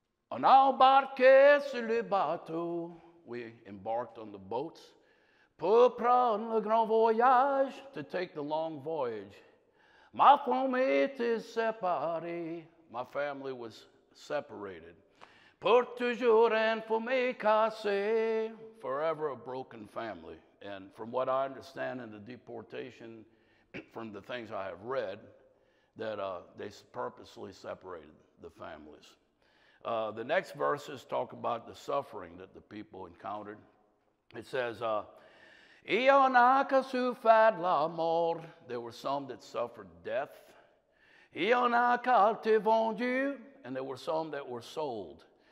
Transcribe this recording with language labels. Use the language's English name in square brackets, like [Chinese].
[French] On a embarqué sur le bateau. [English] We embarked on the boats. [French] Pour prendre le grand voyage, [English] to take the long voyage. [French] Ma famille était séparée. [English] My family was separated. [French] Pour toujours une famille cassée. [English] Forever a broken family. And from what I understand in the deportation, from the things I have read, that they purposely separated the families. The next verses talk about the suffering that the people encountered. It says, [French] Il y en a qui souffert la mort. [English] There were some that suffered death. [French] Il y en a qui étaient vendus, [English] and there were some that were sold.